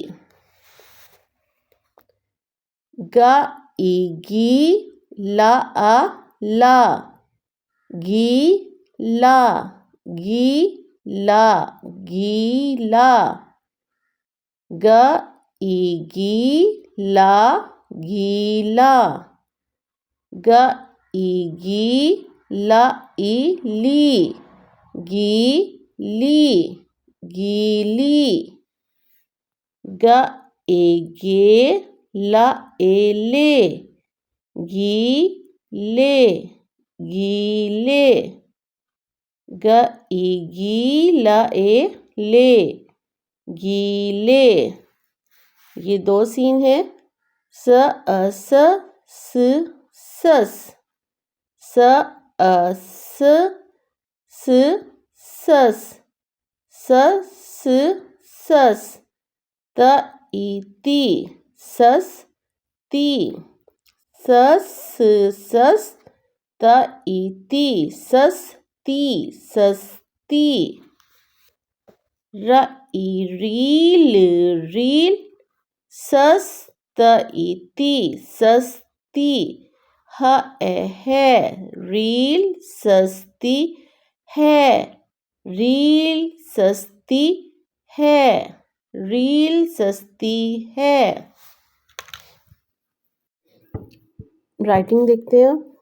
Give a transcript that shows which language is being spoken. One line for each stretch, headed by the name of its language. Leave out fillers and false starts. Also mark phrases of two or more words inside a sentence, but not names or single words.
Hindi: ग, ई, गी, ला, आ, ला, गी, ला, गी, ला, गीला। ग, ई, गी, ला, गीला। ग, ई, गी, ला, ई, ली, गी, ली, गीली। ग, ए, गे, ला, ए, ले, गी, ले, गीले। ग, ई, गी, ला, ए, ले, गीले। ये दो सीन है। स, अ, स, सस। स, अ, स, सस। स, सस। त, ई, ती, सस, ती। सस, सस, त, ई, ती, सस, ती, सस्ती। र, ई, रील, रील, सस, त, ई, ती, सस्ती। ह, ए, है, रील, सस्ती है, रील, सस्ती है, रील, सस्ती है। राइटिंग देखते हैं।